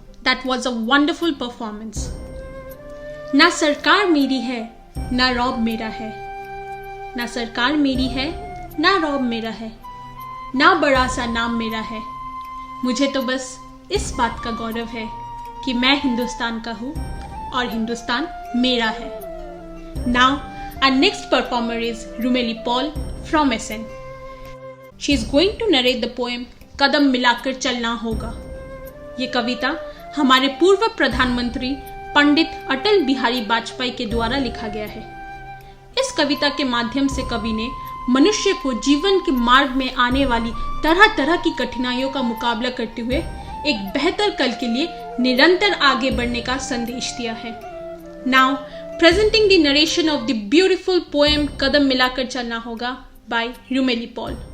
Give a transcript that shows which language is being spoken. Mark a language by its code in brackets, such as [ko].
[en] That was a wonderful performance. [hi] ना सरकार मेरी है ना रौब मेरा है ना सरकार मेरी है ना रौब मेरा है ना बड़ा सा नाम मेरा है मुझे तो बस इस बात का गौरव है कि मैं हिंदुस्तान का हूँ और हिंदुस्तान मेरा है [en] Now, our next performer is Rumeli Paul from SN. She is going to narrate the poem कदम मिलाकर चलना होगा. [hi] ये कविता हमारे पूर्व प्रधानमंत्री पंडित अटल बिहारी वाजपेयी के द्वारा लिखा गया है. इस कविता के माध्यम से कवि ने मनुष्य को जीवन के मार्ग में आने वाली तरह तरह की कठिनाइयों का मुकाबला करते हुए एक बेहतर कल के लिए निरंतर आगे बढ़ने का संदेश दिया है. [en] Now, presenting the narration of the beautiful poem कदम मिलाकर चलना होगा by Rumeli Paul.